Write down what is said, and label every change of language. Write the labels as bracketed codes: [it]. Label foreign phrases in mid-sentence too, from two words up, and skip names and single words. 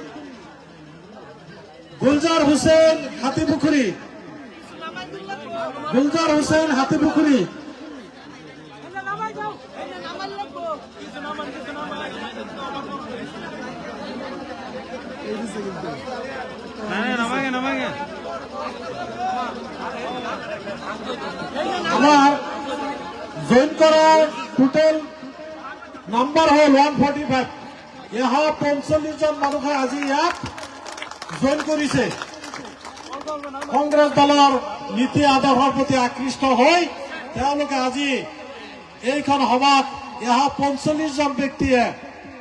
[bn] গুলজার হোসেন হাতিপুখুরি, গুলজার হোসেন হাতিপুখুরি, আমার জয়েন করার [en] total number [bn] হল 145। [as] এশ 45 জন মানুহে আজি ইয়াত জয়েন কৰিছে। কংগ্ৰেছ দলৰ নীতি আদৰ্শৰ প্ৰতি আকৃষ্ট হৈ তেওঁলোকে আজি এইখন সভাত 145 জন ব্যক্তিয়ে